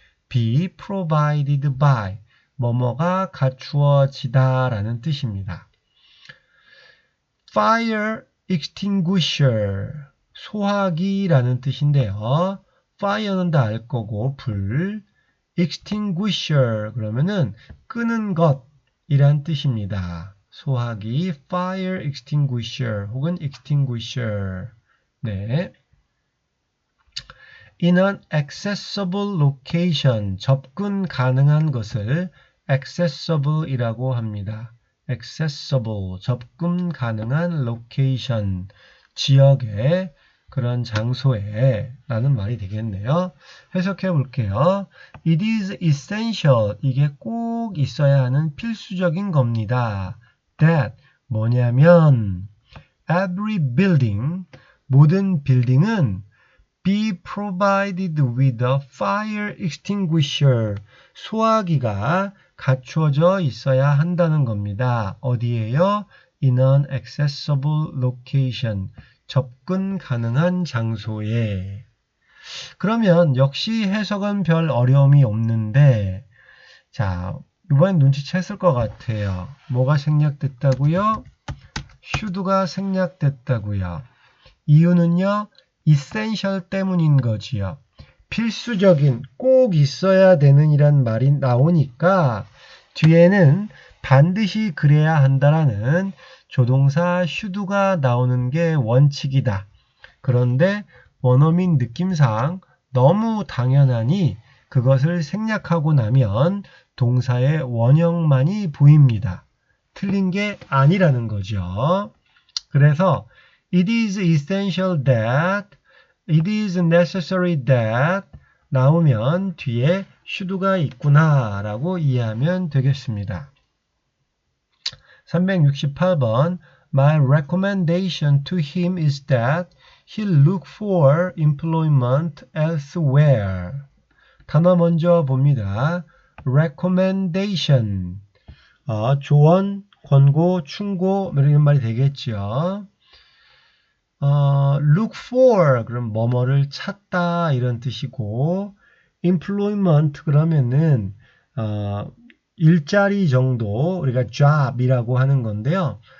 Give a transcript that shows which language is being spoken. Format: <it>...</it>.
<en>be provided by,</en> <ko>뭐뭐가 갖추어지다라는 뜻입니다. fire extinguisher, 소화기라는 뜻인데요. fire는 다 알 거고 불, extinguisher 그러면은 끄는 것이란 뜻입니다. 소화기 fire extinguisher 혹은 extinguisher. 네.</ko> <en>In an accessible location,</en> <ko>접근 가능한 것을 accessible 이라고 합니다. accessible, 접근 가능한 location, 지역에, 그런 장소에 라는 말이 되겠네요. 해석해 볼게요.</ko> <en>It is essential,</en> <ko>이게 꼭 있어야 하는 필수적인 겁니다.</ko> <en>That,</en> <ko>뭐냐면</ko> <en>every building,</en> <ko>모든 빌딩은</ko> <en>be provided with a fire extinguisher,</en> <ko>소화기가 갖추어져 있어야 한다는 겁니다. 어디에요?</ko> <en>In an accessible location,</en> <ko>접근 가능한 장소에. 그러면 역시 해석은 별 어려움이 없는데, 자, 이번엔 눈치챘을 것 같아요. 뭐가 생략됐다고요? should가 생략됐다고요. 이유는요? essential 때문인 거지요. 필수적인, 꼭 있어야 되는 이란 말이 나오니까 뒤에는 반드시 그래야 한다라는 조동사 should가 나오는 게 원칙이다. 그런데 원어민 느낌상 너무 당연하니 그것을 생략하고 나면 동사의 원형만이 보입니다. 틀린 게 아니라는 거죠. 그래서</ko> <en>It is essential that, it is necessary that</en> <ko>나오면 뒤에 should가 있구나 라고 이해하면 되겠습니다. 368번</ko> <en>My recommendation to him is that he look for employment elsewhere.</en> <ko>단어 먼저 봅니다. recommendation, 조언, 권고, 충고 이런 말이 되겠죠. look for 그럼 뭐뭐를 찾다 이런 뜻이고, employment 그러면은 일자리 정도 우리가 job이라고 하는 건데요.</ko>